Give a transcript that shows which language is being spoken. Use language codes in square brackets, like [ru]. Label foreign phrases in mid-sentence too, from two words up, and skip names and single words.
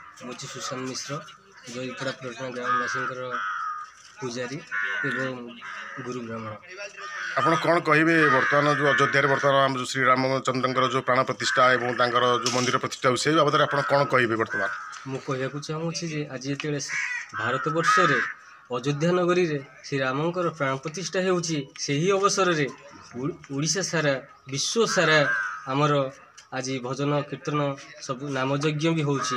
[or] ହୁଁ ସୁଶାନ୍ତ ମିଶ୍ର ଜୟପୁରା ପଟନା ଗ୍ରାମବାସୀ ପୂଜାରୀ ଏବଂ ଗୁରୁ ବ୍ରାହ୍ମଣ। ଆପଣ କ'ଣ କହିବେ ବର୍ତ୍ତମାନ ଯେଉଁ ଅଯୋଧ୍ୟାରେ ବର୍ତ୍ତମାନ ଆମ ଯେଉଁ ଶ୍ରୀରାମଚନ୍ଦ୍ରଙ୍କର ଯେଉଁ ପ୍ରାଣ ପ୍ରତିଷ୍ଠା ଏବଂ ତାଙ୍କର ଯେଉଁ ମନ୍ଦିର ପ୍ରତିଷ୍ଠା ହେଉଛି ସେଇ ବାବଦରେ ଆପଣ କ'ଣ କହିବେ ବର୍ତ୍ତମାନ? ମୁଁ କହିବାକୁ ଚାହୁଁଛି ଯେ ଆଜି ଯେତେବେଳେ ଭାରତବର୍ଷରେ ଅଯୋଧ୍ୟା ନଗରୀରେ ଶ୍ରୀରାମଙ୍କର ପ୍ରାଣ ପ୍ରତିଷ୍ଠା ହେଉଛି ସେହି ଅବସରରେ ଓଡ଼ିଶା ସାରା ବିଶ୍ୱ ସାରା ଆମର ଆଜି ଭଜନ କୀର୍ତ୍ତନ ସବୁ ନାମଯଜ୍ଞ ବି ହେଉଛି।